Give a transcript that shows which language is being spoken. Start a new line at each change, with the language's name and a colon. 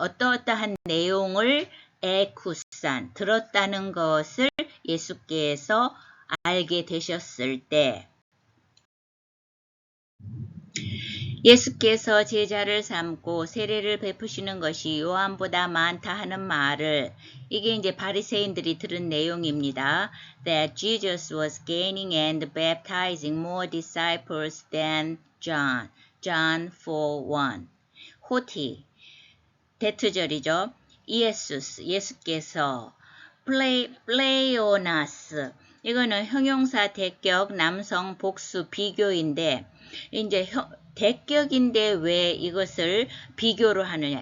Korean: 어떠어떠한 내용을 에쿠산 들었다는 것을 예수께서 알게 되셨을 때 예수께서 제자를 삼고 세례를 베푸시는 것이 요한보다 많다 하는 말을 이게 이제 바리새인들이 들은 내용입니다.
English: That Jesus was gaining and baptizing more disciples than John.
Korean: John 4:1. 호티, 대트절이죠. 이에수스, 예수께서 플레오나스, 이거는 형용사 대격 남성 복수 비교인데 이제 대격인데 왜 이것을 비교로 하느냐.